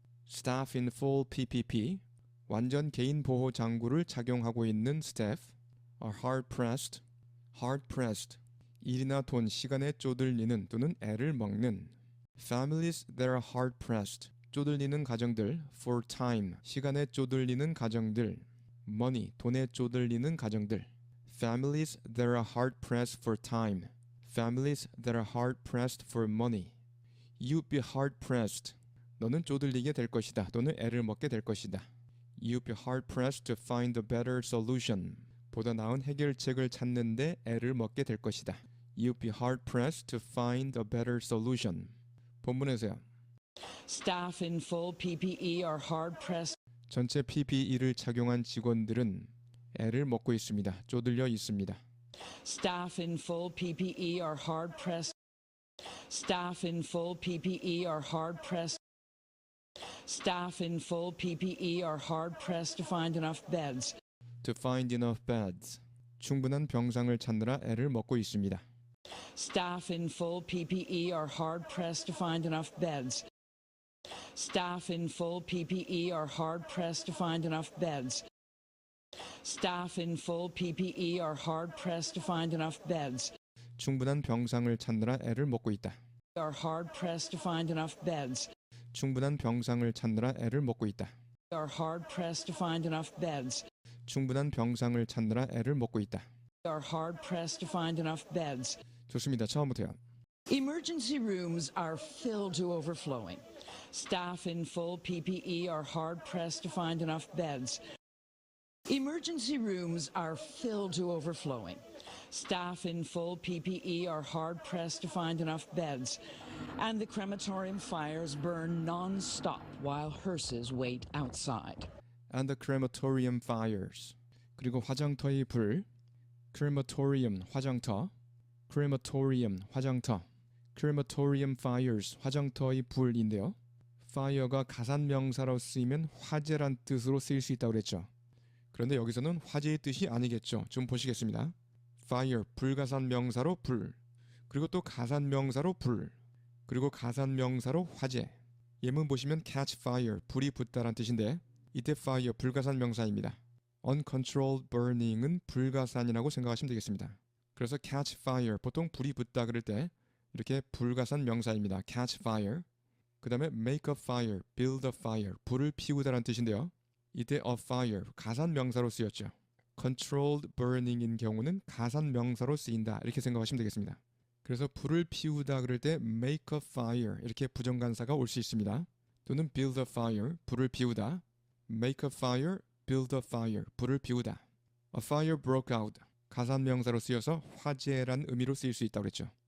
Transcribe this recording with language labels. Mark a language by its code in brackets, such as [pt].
[en] Staff in full PPP, [ko] 완전 개인 보호 장구를 착용하고 있는 [en] staff, are hard-pressed, hard-pressed, [ko] 일이나 돈, 시간에 쪼들리는 또는 애를 먹는. [en] Families that are hard-pressed, [ko] 쪼들리는 가정들, [en] for time, [ko] 시간에 쪼들리는 가정들, money, 돈에 쪼들리는 가정들. [en] Families that are hard-pressed for time. Families that are hard-pressed for money. You'd be hard-pressed. [ko] 너는 쪼들리게 될 것이다. 또는 애를 먹게 될 것이다. [en] You'd be hard-pressed to find a better solution. [ko] 보다 나은 해결책을 찾는데 애를 먹게 될 것이다. [en] You'd be hard-pressed to find a better solution. [ko] 본문에서요. [en] Staff in full PPE are hard-pressed. [ko] 전체 PPE를 착용한 직원들은 애를 먹고 있습니다. 쪼들려 있습니다. [en] Staff in full PPE are hard-pressed. Staff in full PPE are hard-pressed. Staff in full PPE are hard-pressed to find enough beds. To find enough beds. [ko] 충분한 병상을 찾느라 애를 먹고 있습니다. [en] Staff in full PPE are hard-pressed to find enough beds. Staff in full PPE are hard-pressed to find enough beds. Staff in full PPE are hard-pressed to find enough beds. [ko] 충분한 병상을 찾느라 애를 먹고 있다. [en] Are hard-pressed to find enough beds. [ko] 충분한 병상을 찾느라 애를 먹고 있다. [en] Are hard-pressed to find enough beds. [ko] 충분한 병상을 찾느라 애를 먹고 있다. [en] Are hard-pressed to find enough beds. [ko] 좋습니다. 처음부터요. [en] Emergency rooms are filled to overflowing. Staff in full PPE are hard-pressed to find enough beds. Emergency rooms are filled to overflowing. Staff in full PPE are hard-pressed to find enough beds. And the crematorium fires burn non-stop while hearses wait outside. And the crematorium fires. [ko] 그리고 화장터의 불. crematorium 화장터. crematorium 화장터. crematorium fires 화장터의 불인데요. fire가 가산 명사로 쓰이면 화재란 뜻으로 쓰일 수 있다고 그랬죠. 그런데 여기서는 화재의 뜻이 아니겠죠. 좀 보시겠습니다. fire 불가산 명사로 불. 그리고 또 가산 명사로 불. 그리고 가산 명사로 화재. 예문 보시면 catch fire 불이 붙다란 뜻인데 이때 fire 불가산 명사입니다. uncontrolled burning은 불가산이라고 생각하시면 되겠습니다. 그래서 catch fire 보통 불이 붙다 그럴 때 이렇게 불가산 명사입니다. [en] catch fire. [ko] 그 다음에 [en] make a fire, build a fire [ko] 불을 피우다란 뜻인데요. 이때 a fire 가산 명사로 쓰였죠. controlled burning인 경우는 가산 명사로 쓰인다 이렇게 생각하시면 되겠습니다. 그래서 불을 피우다 그럴 때 [en] make a fire [ko] 이렇게 부정관사가 올 수 있습니다. 또는 [en] build a fire [ko] 불을 피우다. [en] make a fire, build a fire [ko] 불을 피우다. [en] a fire broke out [ko] 가산 명사로 쓰여서 화재란 의미로 쓰일 수 있다고 그랬죠.